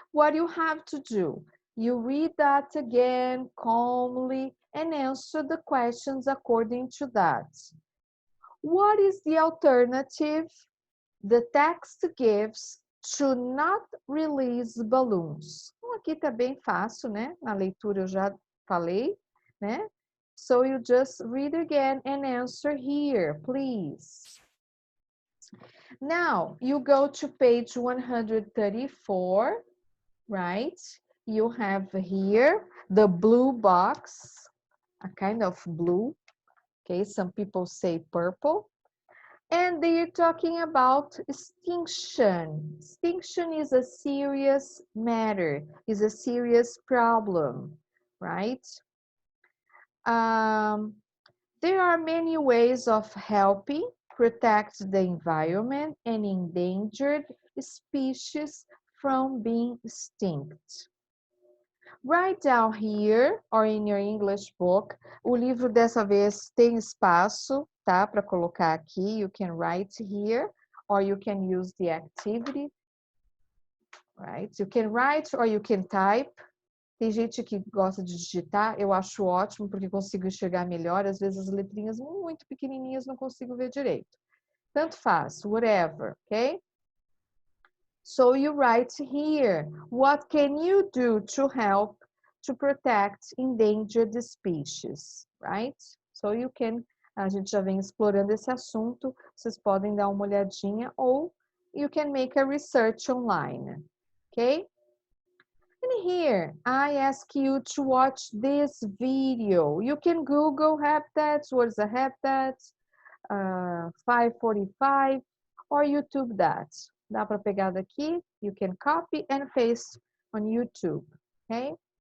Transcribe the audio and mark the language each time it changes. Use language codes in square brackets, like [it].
[en] What you have to do, you read that again calmly and answer the questions according to that. What is the alternative the text gives to not release balloons? [pt] Então, aqui tá bem fácil, né? Na leitura eu já falei, né? [en] So you just read again and answer here, please. Now, you go to page 134, right? You have here the blue box, a kind of blue, okay? Some people say purple. And they're talking about extinction. Extinction is a serious matter, is a serious problem, right? There are many ways of helping protect the environment and endangered species from being extinct. Write down here, or in your English book, o livro dessa vez tem espaço, tá? Para colocar aqui, you can write here, or you can use the activity, right? You can write or you can type. [pt] Tem gente que gosta de digitar, eu acho ótimo, porque consigo enxergar melhor. Às vezes as letrinhas muito pequenininhas não consigo ver direito. Tanto faz, whatever, okay? [en] So you write here, what can you do to help to protect endangered species, right? [pt] So you can, a gente já vem explorando esse assunto, vocês podem dar uma olhadinha ou you can make a research online, okay? [en] And here, I ask you to watch this video. You can Google habitats, what is a habitat, 545, or YouTube that. Dá para pegar daqui, you can copy and paste on YouTube, okay?